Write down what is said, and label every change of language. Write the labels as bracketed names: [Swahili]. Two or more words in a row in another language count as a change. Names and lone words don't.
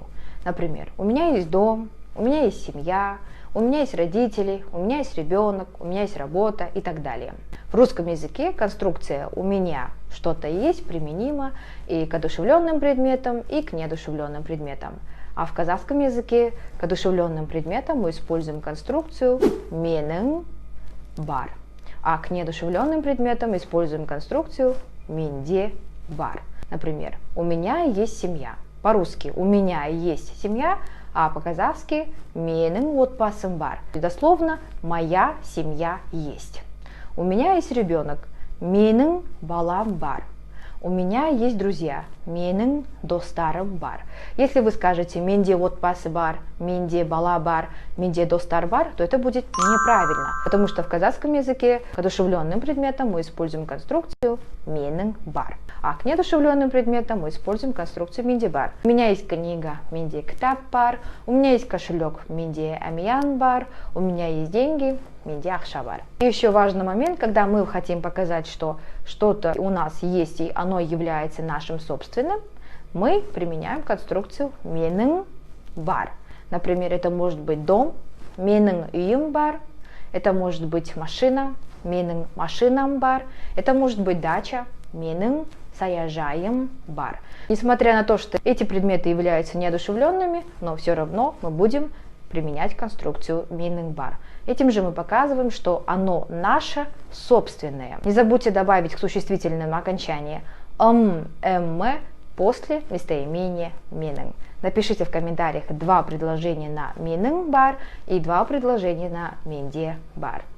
[Russian] Например, у меня есть дом, у меня есть семья, у меня есть родители, у меня есть ребенок, у меня есть работа и так далее. В русском языке конструкция «у меня что-то есть» применима и к одушевленным предметам, и к неодушевленным предметам. А в казахском языке к одушевленным предметам мы используем конструкцию [Kazakh] «менің бар». [Russian] А к неодушевленным предметам используем конструкцию [Kazakh] «менде бар». [Russian] Например, у меня есть семья. По-русски у меня есть семья, а по-казахски [Kazakh] «менің отбасым бар». [Russian] Дословно «моя семья есть». У меня есть ребенок. [Kazakh] «менің балам бар». [Russian] У меня есть друзья. [Kazakh] «менің достарым бар». [Russian] Если вы скажете [Kazakh] «менде отбасы бар», «менде бала бар», «менде достар бар», [Russian] то это будет неправильно, потому что в казахском языке к одушевленным предметам мы используем конструкцию [Kazakh] «менің бар», [Russian] а к неодушевленным предметам мы используем конструкцию [Kazakh] «менде бар». [Russian] У меня есть книга [Kazakh] «менде кітап бар», [Russian] у меня есть кошелек [Kazakh] «менде әмиян бар», [Russian] у меня есть деньги [Kazakh] «менде ақша бар». [Russian] И еще важный момент, когда мы хотим показать, что что-то у нас есть и оно является нашим собственным, мы применяем конструкцию [Kazakh] «менің бар». [Russian] Например, это может быть дом, [Kazakh] «менің үйім бар», [Russian] это может быть машина, [Kazakh] «менің машинам бар», [Russian] это может быть дача, [Kazakh] «менің саяжайым бар». [Russian] Несмотря на то, что эти предметы являются неодушевленными, но все равно мы будем применять конструкцию [Kazakh] «менің бар». [Russian] Этим же мы показываем, что оно наше собственное. Не забудьте добавить к существительным окончание после местоимения «менің». Напишите в комментариях 2 предложения на [Kazakh] «менің бар» [Russian] и 2 предложения на [Kazakh] «менде бар».